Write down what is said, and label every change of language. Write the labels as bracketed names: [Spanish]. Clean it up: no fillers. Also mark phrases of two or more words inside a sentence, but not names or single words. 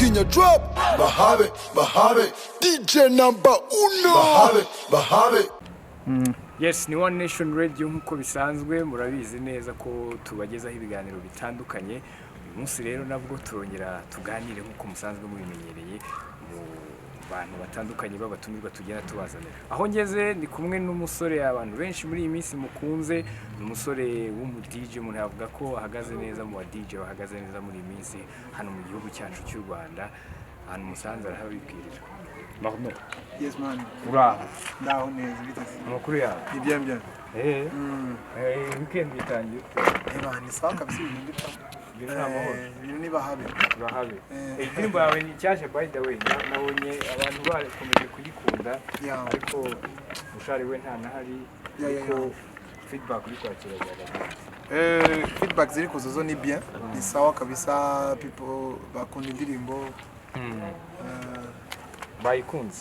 [Kinyarwanda] drop. Bahave, [English] DJ number uno. [Kinyarwanda] Bahave. Yes, ni One Nation Radio nk'uko bisanzwe murabizi neza ko tubagezaho ibiganiro bitandukanye. Uyu munsi rero nabwo turongera tuganire nk'uko musanzwe mubimenyereye mu bantu batandukanye babatumirwa tugenda tubazanira. Aho ngeze ni kumwe n'umusore abantu benshi muri iyi minsi mukunze, umusore w'umu DJ umuntu yavuga ko ahagaze neza mu DJ bahagaze neza muri iyi minsi hano mu gihugu cyacu cy'u Rwanda. Hano musanze arahabibwirira. Marnaurd. [English] Yes man. [Kinyarwanda] Ura. Ndaho neza bitase. Amakuru yawe. Ni bien. Weekend bitangiye. Ni [Swahili] sawa kabisa [Kinyarwanda] ibintu bita. Ibintu ni bahabe. Indirimbo yawe ni cyashe [English] by the way. [Kinyarwanda] Nabonye abantu bakomeje kuyikunda. Ariko ushari we nta nahari. Ariko feedback uri kwakira cyane. Feedback ziri kuzozo ni bien. Ni [Swahili] sawa kabisa, [Kinyarwanda] people bakunda indirimbo. Bayikunze